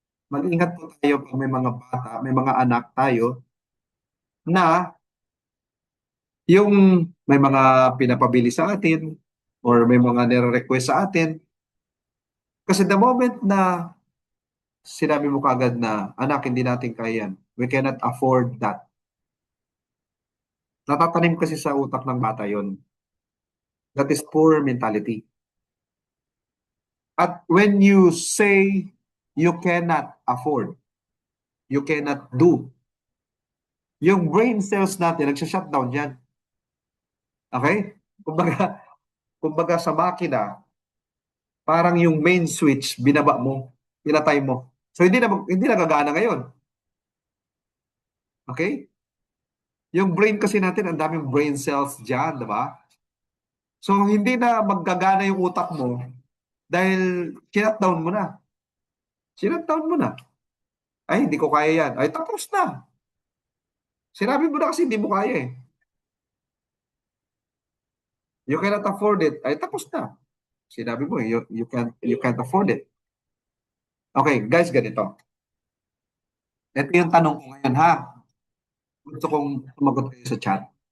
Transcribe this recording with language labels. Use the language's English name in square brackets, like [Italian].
[Filipino] Mag-ingat po tayo pag may mga bata, may mga anak tayo na yung may mga pinapabili sa atin or may mga nire-request sa atin. Kasi the moment na sinabi mo kagad na, anak, hindi natin kaya yan. [English] We cannot afford that. [Filipino] Natatanim kasi sa utak ng bata yon. [English] That is poor mentality. At when you say you cannot afford, you cannot do, yung brain cells natin, nagsha-shutdown yan. [Filipino] Okay? Kumbaga sa makina, parang yung main switch, binaba mo, pinatay mo. So hindi na gagana ngayon. Okay? Yung brain kasi natin, ang daming brain cells dyan, di ba? So hindi na maggagana yung utak mo dahil shutdown mo na. Shutdown mo na. Ay, hindi ko kaya yan. Ay, tapos na. Sinabi mo na kasi hindi mo kaya eh. [English] You cannot afford it. [Filipino] Ay, tapos na. Sinabi mo, [English] you can't afford it. [Filipino] Okay, guys, ganito. Ito yung tanong ko ngayon, ha? Gusto kong sumagot kayo sa chat.